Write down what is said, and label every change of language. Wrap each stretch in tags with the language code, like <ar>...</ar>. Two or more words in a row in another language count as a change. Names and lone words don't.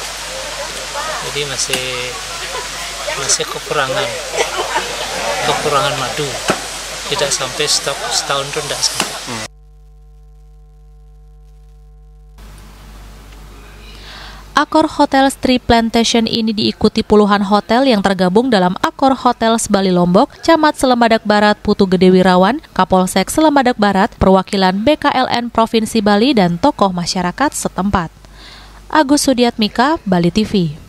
<id>Jadi masih kekurangan madu. Tidak sampai stok setahun itu tidak sampai. Accor Hotels Tree Plantation ini diikuti puluhan hotel yang tergabung dalam Accor Hotels Bali Lombok, Camat Selemadak Barat Putu Gede Wirawan, Kapolsek Selemadak Barat, perwakilan BKLN Provinsi Bali, dan tokoh masyarakat setempat. Agus Sudiatmika, Bali TV.</id>